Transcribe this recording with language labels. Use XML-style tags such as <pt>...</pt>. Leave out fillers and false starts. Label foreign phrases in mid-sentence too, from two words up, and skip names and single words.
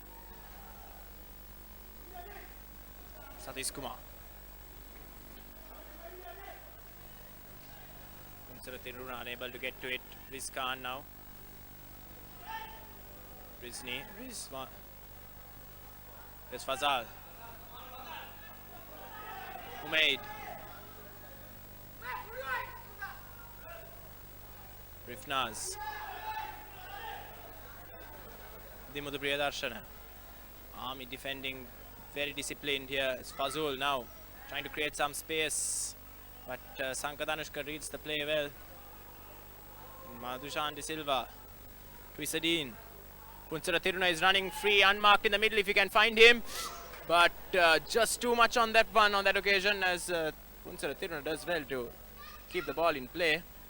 <en>Satish Kumar. Tiruna unable to get to it. Riz Khan now. Rizni. Rizwan. There's Fazal. Umaid. Rifnaz. Dimudu Priyadarshana. Army defending very disciplined here. It's Fazul now trying to create some space, but Sankad Anushka reads the play well. Madhushan De Silva to Isadin. Punsara Tiruna is running free, unmarked in the middle if you can find him, but just too much on that one on that occasion, as Punsara Tiruna does well to keep the ball in play.</en>